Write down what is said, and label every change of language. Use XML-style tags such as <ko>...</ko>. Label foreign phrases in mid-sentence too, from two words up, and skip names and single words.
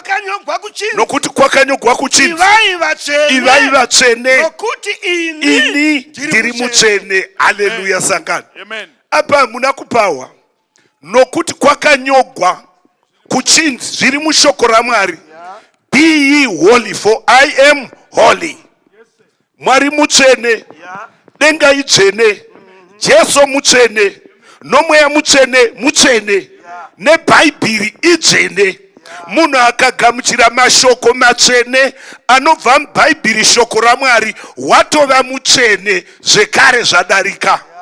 <sn>kwakanyogwa kuchinzi ivai vatsvene, nokuti ini ndiri mutsvene. Haleluya sangano. Apa hamuna kupawa. Nokuti kwakanyogwa kuchinzi zviri mushoko raMwari,</sn> <en>be ye holy for I am holy.</en> <sn>Mwari mutsvene, denga idzvene, Jesu mutsvene, nomweya mutsvene mutsvene, neBhaibheri idzvene. Munhu akagamuchira mashoko matsvene anobva muBhaibheri, shoko raMwari, watova mutsvene zvekare zvadarika.</sn>